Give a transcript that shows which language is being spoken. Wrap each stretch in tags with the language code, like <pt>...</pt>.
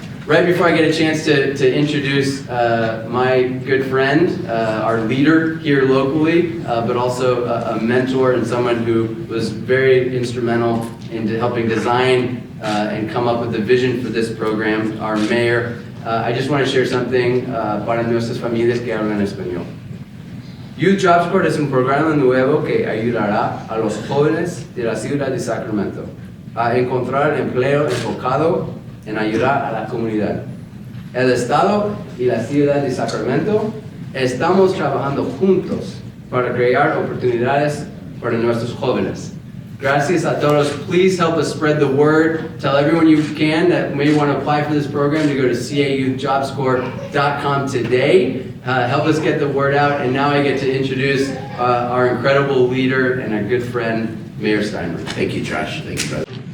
<en>Right before I get a chance to introduce my good friend, our leader here locally, but also a mentor and someone who was very instrumental in helping design and come up with the vision for this program, our mayor, I just want to share something</en> <es>para nuestras familias que hablan español. Youth Jobs Corps es un programa nuevo que ayudará a los jóvenes de la ciudad de Sacramento a encontrar empleo enfocado en ayudar a la comunidad. El Estado y la ciudad de Sacramento estamos trabajando juntos para crear oportunidades para nuestros jóvenes. Gracias a todos.</es> <en>Please help us spread the word. Tell everyone you can that may want to apply for this program to go to cayouthjobscorps.com today. Help us get the word out. And now I get to introduce our incredible leader and our good friend, Mayor Steinberg. Thank you, Josh. Thank you, brother.</en>